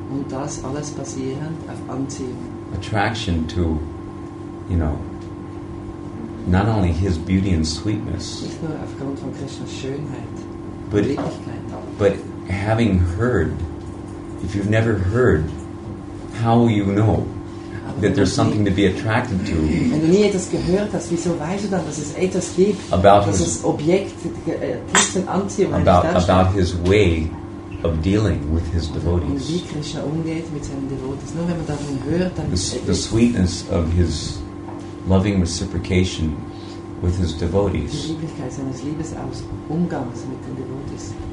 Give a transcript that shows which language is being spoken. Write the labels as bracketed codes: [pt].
[de] Und das alles basierend auf Anziehung. [en] Attraction to, not only his beauty and sweetness, [de] nicht nur aufgrund von Krishnas Schönheit, Lieblichkeit, [en] but having heard. If you've never heard, how will you know that there's something to be attracted to? [de] Wenn du nie etwas gehört hast, wieso weißt du dann, dass es etwas gibt, dass es Objekt tiefsten Anziehung [en] about his way of dealing with his devotees. [de] Und wie Krishna umgeht mit seinen Devotees. Nur wenn man davon hört, dann [en] the sweetness of his loving reciprocation with his devotees. [de] Die Lieblichkeit seines Umgangs mit den Devotees.